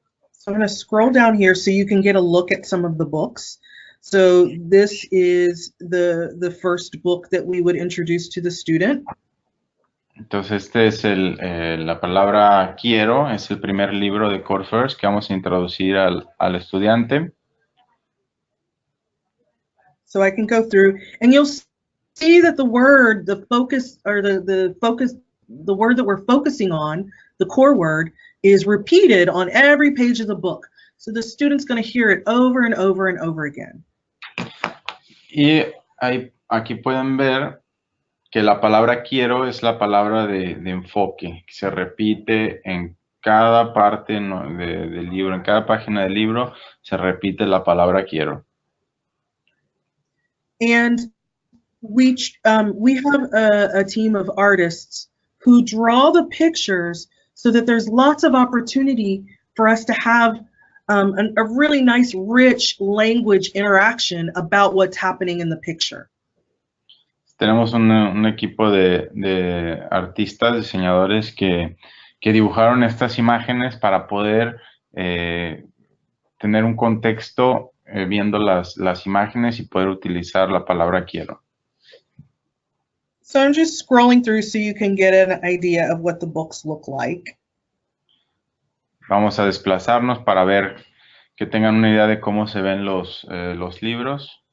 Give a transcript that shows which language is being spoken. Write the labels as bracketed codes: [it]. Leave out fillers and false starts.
[en] So I'm going to scroll down here so you can get a look at some of the books. So this is the first book that we would introduce to the student. [es] Entonces este es la palabra quiero, es el primer libro de Core First que vamos a introducir al estudiante. [en] So I can go through and you'll see that the word, the focus, or the word that we're focusing on, the core word, is repeated on every page of the book. So the student's going to hear it over and over and over again. [es] Y aquí pueden ver que la palabra quiero es la palabra de enfoque, que se repite en cada parte del libro, en cada página del libro se repite la palabra quiero. [en] And we have a team of artists who draw the pictures so that there's lots of opportunity for us to have a really nice, rich language interaction about what's happening in the picture. [es] Tenemos un equipo de artistas, diseñadores que dibujaron estas imágenes para poder tener un contexto viendo las imágenes y poder utilizar la palabra quiero. [en] So I'm just scrolling through so you can get an idea of what the books look like. [es] Vamos a desplazarnos para ver que tengan una idea de cómo se ven los libros.